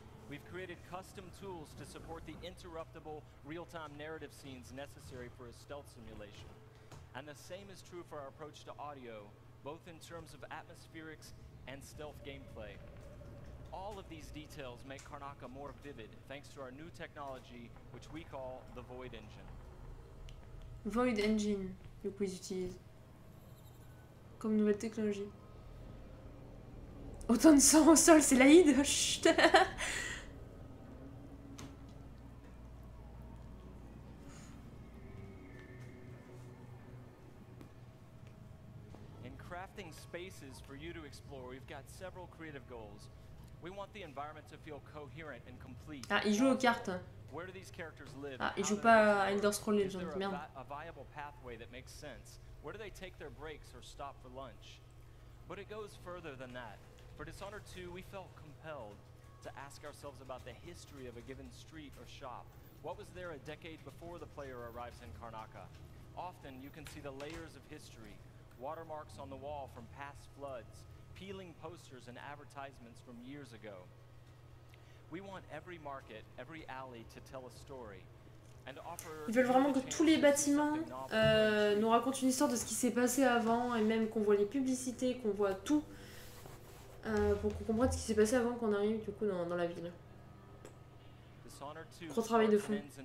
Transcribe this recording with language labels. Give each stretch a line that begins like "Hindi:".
English: We've created custom tools to support the interruptible, real-time narrative scenes necessary for a stealth simulation. And the same is true for our approach to audio, both in terms of atmospherics and stealth gameplay. All of these details make Karnaka more vivid thanks to our new technology, which we call the Void Engine.
French: Void Engine, du coup ils utilisent comme nouvelle technologie. Autant de sang au sol, c'est l'Aïd. Chut.
English: crafting spaces for you to explore, we've got several creative goals. We want the environment to feel coherent and complete.
French: Ah, il joue aux cartes.
English: Where do these characters live?
French: Ah, il joue pas à Elder Scrolls Legends, merde.
English: A viable pathway that makes sense? Where do they take their breaks or stop for lunch? But it goes further than that. For Dishonored 2, we felt compelled to ask ourselves about the history of a given street or shop. What was there a decade before the player arrives in Karnaca? Often you can see the layers of history, watermarks on the wall from past floods, peeling posters and advertisements from years ago. We want every market, every alley to tell a story.
French: Ils veulent vraiment que tous les bâtiments nous racontent une histoire de ce qui s'est passé avant, et même qu'on voit les publicités, qu'on voit tout, pour qu'on comprenne ce qui s'est passé avant qu'on arrive du coup dans la ville. Gros travail de fond.